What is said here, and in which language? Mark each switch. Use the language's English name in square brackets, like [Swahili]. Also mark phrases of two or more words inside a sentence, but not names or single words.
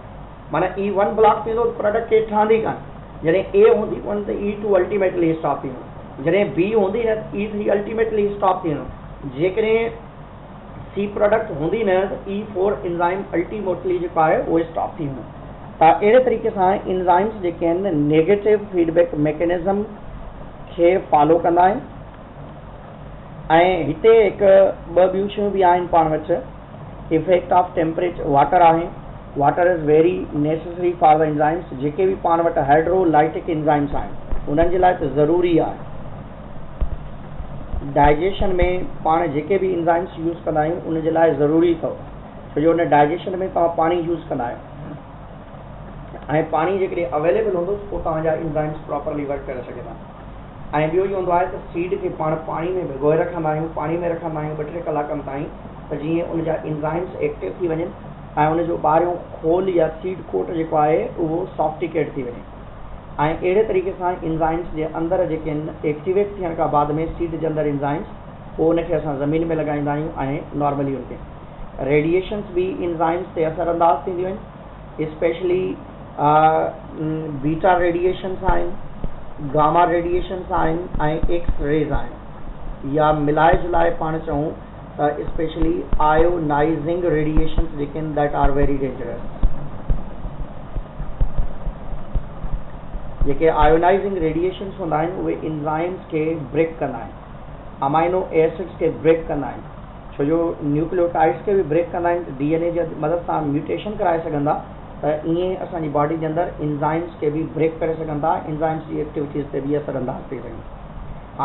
[Sindhi] माना E1 ब्लॉक थींदो त प्रोडक्ट खे ठहंदी कान, जॾहिं ए हूंदी कोन त E2 [English] ultimately stop [Sindhi] थी वेंदो, जॾहिं बी हूंदी न त E3 [English] ultimately stop [Sindhi] थी वेंदो, जेकॾहिं सी प्रोडक्ट हूंदी न त E4 [English] enzyme ultimately [Sindhi] जेको आहे उहो स्टॉप थी वेंदो। त अहिड़े तरीक़े सां एंजाइम्स जेके आहिनि [English] negative feedback mechanism [Sindhi] खे फॉलो कंदा आहिनि। ऐं हिते हिकु ॿ ॿियूं शयूं बि आहिनि पाण वटि, [English] effect of temperature water [Sindhi] आहे, [English] water is very necessary for the enzymes. [Sindhi] जेके बि पाण वटि [English] hydrolytic enzymes [Sindhi] आहिनि उन्हनि जे लाइ त ज़रूरी आहे। डाइजेशन में पाण जेके बि [English] enzymes use [Sindhi] कंदा आहियूं उन जे लाइ ज़रूरी अथव, छो जो उन डाइजेशन में तव्हां पाणी यूज़ कंदा आहियो ऐं पाणी जेकॾहिं अवेलेबल हूंदो पोइ तव्हांजा [English] enzymes properly work [Sindhi] करे सघंदा। ऐं ॿियो इहो हूंदो आहे त सीड खे पाण पाणी में भिगोए रखंदा आहियूं, पाणी में रखंदा आहियूं 2-3 कलाकनि ताईं, त जीअं उनजा [English] enzymes active [Sindhi] थी वञनि ऐं उनजो ॿाहिरियों खोल या [English] seed coat [Sindhi] जेको आहे उहो सॉफ्टिकेट थी वञे। ऐं अहिड़े तरीक़े सां एंजाइम्स जे अंदरि जेके आहिनि एक्टिवेट थियण खां बाद में सीड जे अंदरि एंजाइम्स, पोइ उनखे असां ज़मीन में लॻाईंदा आहियूं ऐं नॉर्मली उनखे रेडिएशन्स बि एंजाइम्स ते असरअंदाज़ थींदियूं आहिनि, [English] specially beta radiations [Sindhi] आहिनि, [English] gamma radiations [Sindhi] आहिनि ऐं [English] X-rays [Sindhi] आहिनि, या मिलाए जुलाए पाण चऊं त [English] specially ionizing radiations [Sindhi] जेके आहिनि [English] that are very dangerous. [Sindhi] जेके [English] ionizing radiations [Sindhi] हूंदा आहिनि उहे एंजाइम्स खे ब्रेक कंदा आहिनि, [English] amino acids [Sindhi] खे ब्रेक कंदा आहिनि, छो जो न्यूक्लियोटाइड्स खे बि ब्रेक कंदा आहिनि, DNA जे मदद सां म्यूटेशन कराए सघंदा, त ईअं असांजी बॉडी जे अंदरि एंजाइम्स खे बि ब्रेक करे सघनि था, एंजाइम्स जी एक्टिविटीज़ ते बि असरअंदाज़ थी सघनि।